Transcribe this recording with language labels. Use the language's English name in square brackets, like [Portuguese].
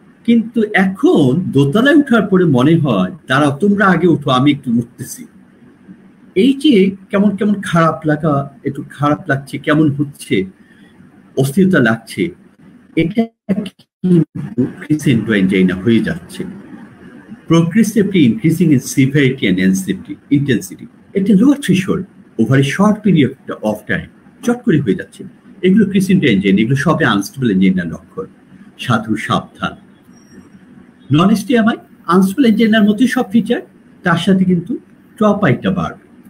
[Bangla] কিন্তু এখন দোতলায় উঠার পরে মনে হয় দাঁড়াও তোমরা আগে উঠো, আমি একটু উঠতেছি। এই যে কেমন কেমন খারাপ লাগা, একটু খারাপ লাগছে, কেমন হচ্ছে, অস্থিরতা লাগছে, এটা কিন্তু ক্রিসেন্ট এনজাইনা হয়ে যাচ্ছে। [English] Progressively increasing in severity and intensity. এটা lower threshold over a short period of time [Bangla] চট করে হয়ে যাচ্ছে। এগুলো ক্রিসেন্ট এনজাইনা, এগুলো সবে আনস্টেবল এনজাইনার লক্ষণ। সাধু সাবধান। নন এসটিএমআই আনস্টেবল এনজাইনার মতোই সব ফিচার, তার সাথে কিন্তু ট্রপাইটা বাড়বে।